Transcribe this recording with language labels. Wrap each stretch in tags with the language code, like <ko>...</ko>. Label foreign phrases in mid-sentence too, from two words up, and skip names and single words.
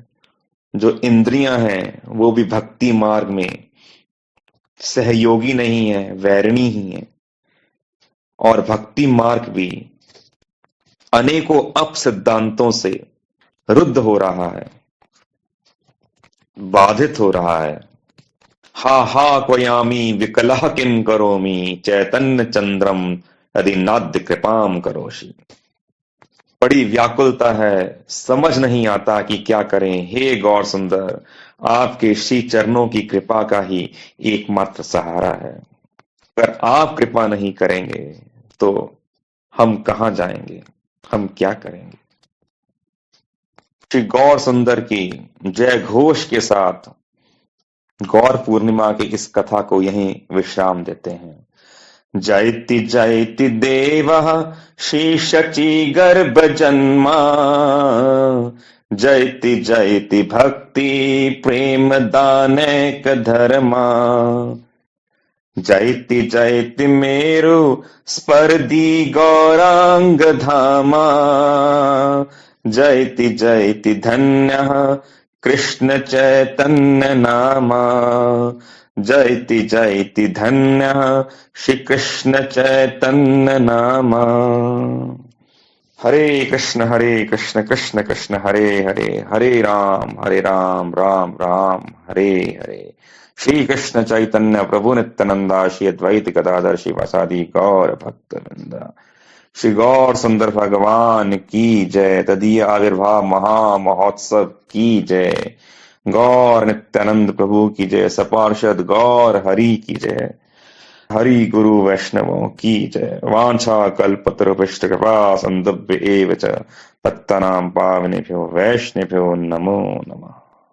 <hi>जो इंद्रियां हैं वो भी भक्ति मार्ग में सहयोगी नहीं है, वैरिणी ही है, और भक्ति मार्ग भी अनेकों अपसिद्धांतों से रुद्ध हो रहा है, बाधित हो रहा है।</hi> <sa>हा हा क्वयामी विकलः किं करोमि चैतन्य चंद्रम यदि नाद्य कृपाम करोषि।</sa> <hi>बड़ी व्याकुलता है, समझ नहीं आता कि क्या करें। हे गौर सुंदर, आपके श्री चरणों की कृपा का ही एकमात्र सहारा है। अगर आप कृपा नहीं करेंगे तो हम कहां जाएंगे, हम क्या करेंगे। श्री गौर सुंदर की जय घोष के साथ गौर पूर्णिमा की इस कथा को यहीं विश्राम देते हैं।</hi> <sa>जयति जयति देवः श्री शची गर्भ जन्मा जयति जयति भक्ति प्रेम दानैक धर्मा जयति जयति मेरु स्पर्धी गौरांग धामा जयति जयति धन्यः कृष्ण चैतन्य नामा जयति जयति धन्यः श्री कृष्ण चैतन्य नाम। हरे कृष्ण कृष्ण कृष्ण हरे हरे, हरे राम राम राम हरे हरे। श्री कृष्ण चैतन्य प्रभु नित्यानंदा श्री अद्वैत गदाधर शिवासादि गौर भक्त वृंदा।</sa> <hi>श्री गौर सुंदर भगवान की जय। तदीय आविर्भाव महा महोत्सव की जय। गौर नित्यानंद प्रभु की जय। सपार्षद गौर हरि की जय। हरि गुरु वैष्णवों की जय।</hi> <sa>वांछा कल्पतरुभ्यश्च कृपा संदुभ्य एव च पत्तनां पावनेभ्यो वैष्णवेभ्यो नमो नमः।</sa>